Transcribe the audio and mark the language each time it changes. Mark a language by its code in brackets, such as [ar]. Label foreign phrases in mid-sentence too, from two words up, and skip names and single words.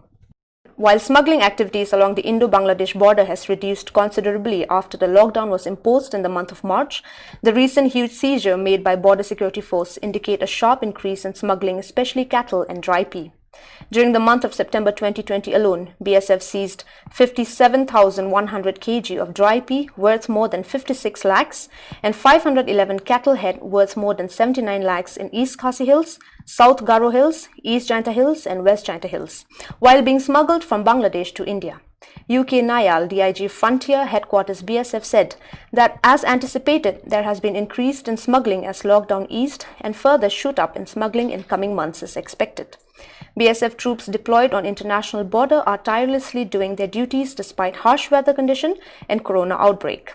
[en] While smuggling activities along the Indo-Bangladesh border has reduced considerably after the lockdown was imposed in the month of March, the recent huge seizure made by Border Security Force indicate a sharp increase in smuggling, especially cattle and dry pea. During the month of September 2020 alone, BSF seized 57,100 kg of dry pea worth more than 56 lakhs and 511 cattle head worth more than 79 lakhs in East Khasi Hills, South Garo Hills, East Jainta Hills and West Jainta Hills, while being smuggled from Bangladesh to India. UK Nayal DIG Frontier Headquarters BSF said that as anticipated, there has been increased in smuggling as lockdown eased, and further shoot up in smuggling in coming months is expected. BSF troops deployed on international border are tirelessly doing their duties despite harsh weather condition and corona outbreak.